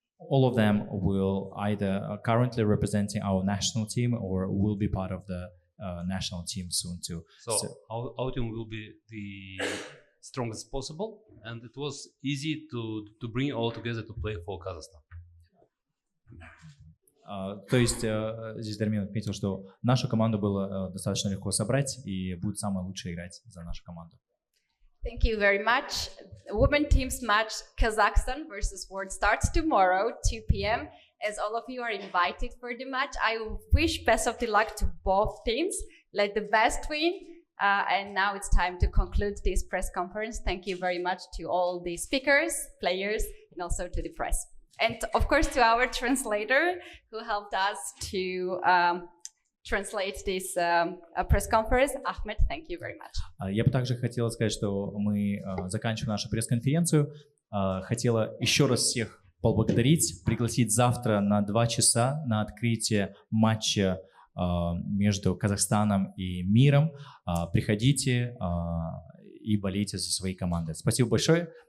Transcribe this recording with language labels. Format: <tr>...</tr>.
<en>All of them will either currently representing our national team or will be part of the national team soon too. So our team will be the strongest possible, and it was easy to bring all together to play for Kazakhstan.</en> <ru>То есть здесь Дармен отметил, что нашу команду было достаточно легко собрать и будет самое лучшее играть за нашу команду.</ru> <en>Thank you very much. Women teams match Kazakhstan versus World starts tomorrow, 2 p.m. As all of you are invited for the match, I wish best of the luck to both teams. Let the best win. And now it's time to conclude this press conference. Thank you very much to all the speakers, players, and also to the press. And of course to our translator who helped us to translate this press conference. Ahmed, thank you very much.</en> <ru>Я бы также хотела сказать, что мы заканчиваем нашу пресс-конференцию. Хотела еще раз всех поблагодарить, пригласить завтра на 2 часа на открытие матча между Казахстаном и миром. Приходите и болейте за свои команды. Спасибо большое.</ru>